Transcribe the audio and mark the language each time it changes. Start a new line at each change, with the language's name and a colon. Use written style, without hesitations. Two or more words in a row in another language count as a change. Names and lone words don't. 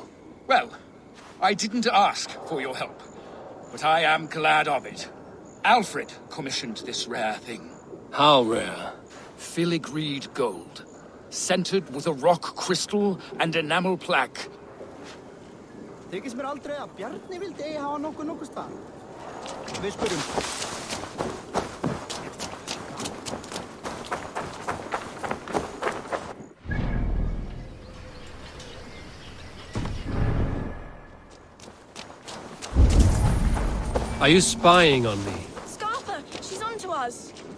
English: Well, I didn't ask for your help, but I am glad of it. Alfred commissioned this rare thing. How rare? Filigreed gold, centered with a rock crystal and enamel plaque.
Icelandic: Þykist mér aldrei að Bjarni vildi eigi hafa nokkuð stað. Við spyrjum.
English: Are you spying on me? Scarpa, she's on to us.